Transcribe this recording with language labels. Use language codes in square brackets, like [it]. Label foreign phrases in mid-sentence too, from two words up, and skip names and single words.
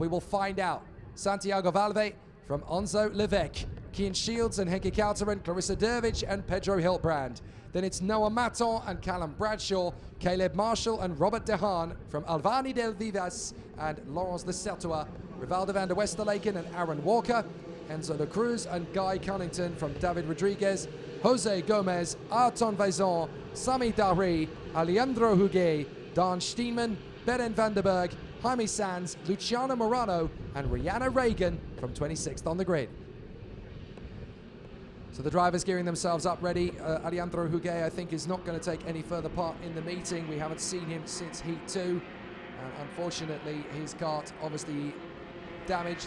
[en] We will find out. Santiago Valve from Onzo Levesque, Kian Shields and Henke Kouterman, Clarissa Dervic and Pedro Hiltbrand. Then it's Noah Maton and Callum Bradshaw, Caleb Marshall and Robert Dehaan from Alvani del Vivas and Laurence Le Certois, Rivaldo van der Westerleken and Aaron Walker, Enzo Le Cruz and Guy Cunnington from David Rodriguez, Jose Gomez, Arton Vaison, Sami Dari, Alejandro Huguet, Dan Steenman, Beren van der Berg, Jaime Sanz, Luciano Morano and Rihanna Reagan from 26th on the grid. So the drivers gearing themselves up ready. Alejandro Huguet, I think, is not going to take any further part in the meeting. We haven't seen him since Heat 2. And unfortunately, his kart obviously damaged.